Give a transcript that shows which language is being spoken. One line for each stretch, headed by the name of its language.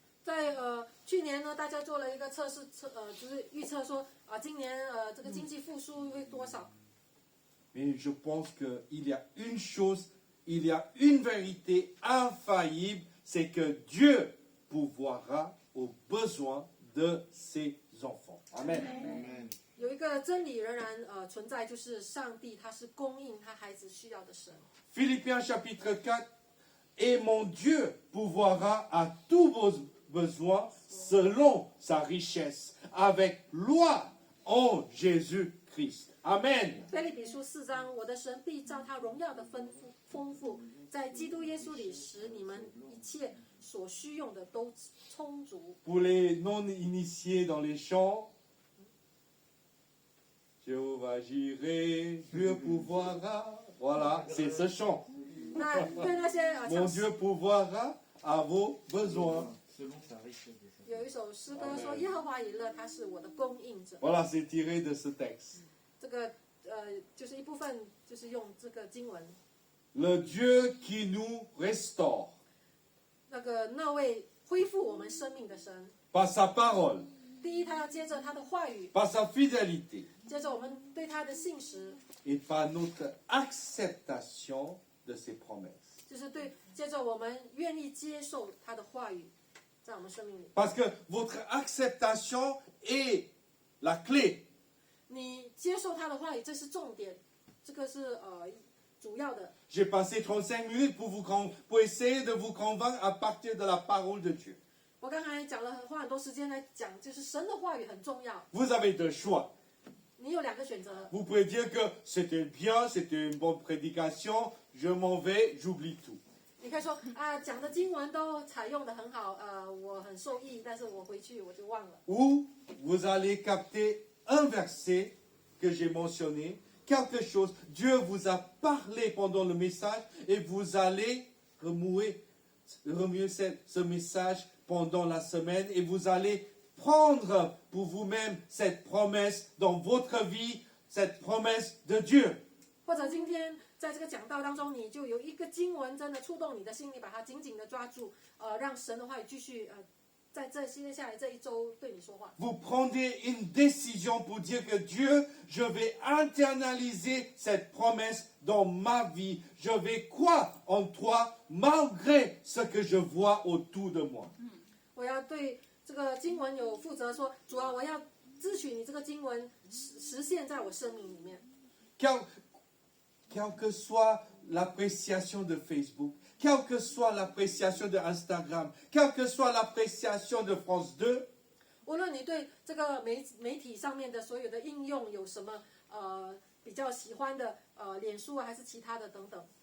Chinese: 在去年呢，大家做了一个测试，就是预测说今年这个经济复苏会多少。
French: Mais je pense qu'il y a une chose, il y a une vérité infaillible, c'est que Dieu pourvoira aux besoins de ses enfants. Amen. Amen.
Chinese: 有一个真理仍然存在，就是上帝他是供应他孩子需要的神。
French: Philippiens chapitre 4, et mon Dieu pourvoira à tous vos besoins selon sa richesse, avec loi en Jésus-Christ. Amen.
Chinese: 腓立比书4章，我的神必照他荣耀的丰富，在基督耶稣里使你们一切所需用的都充足。
French: Pour les non-initiés dans les chants, Jéhovah j'irai, Dieu pourvoira. Voilà, c'est ce chant.
Chinese: 那对那些
French: Mon Dieu pourvoira à vos besoins. Selon sa richesse de sa
Chinese: 有一首诗歌说：“耶和华以勒，他是我的供应者。
French: Voilà, c'est tiré de ce texte. ”
Chinese: 这个就是一部分，就是用这个经文，
French: Le Dieu qui nous restaure
Chinese: 那位恢复我们生命的神。
French: par sa parole,
Chinese: 第一，他要接着他的话语，
French: par sa fidélité
Chinese: 接着我们对他的信实，
French: et par notre acceptation de ses promesses.
Chinese: 就是接着我们愿意接受他的话语，在我们生命里。
French: Parce que votre acceptation est la clé.
Chinese: 你接受他的话语，这是重点，这个是主要的。
French: J'ai passé 35 minutes pour essayer de vous convaincre à partir de la parole de Dieu.
Chinese: 我刚才花很多时间来讲，就是神的话语很重要。
French: Vous avez deux choix.
Chinese: 你有2个选择，
French: Vous pouvez dire que c'était bien, c'était une bonne prédication, je m'en vais, j'oublie tout.
Chinese: 你可以说讲的经文都采用的很好，我很受益，但是我回去我就忘了。
French: Ou vous allez capter un verset que j'ai mentionné, quelque chose, Dieu vous a parlé pendant le message et vous allez remuer ce message pendant la semaine et vous allez prendre pour vous-même cette promesse dans votre vie, cette promesse de Dieu.
Chinese: 或者今天在这个讲道当中，你就有一个经文真的触动你的心，你把它紧紧的抓住，让神的话语继续在接下来这一周对你说话。
French: Vous prendrez une décision pour dire que Dieu, je vais internaliser cette promesse dans ma vie. Je vais croire en toi malgré ce que je vois autour de moi.
Chinese: 我要对这个经文有负责说，主啊，我要支取你这个经文实现在我生命里面。
French: Quelle que soit l'appréciation de Facebook, quelle que soit l'appréciation de Instagram, quelle que soit l'appréciation de France 2,
Chinese: 无论你对这个媒体上面的所有的应用有什么比较喜欢的脸书还是其他的等等，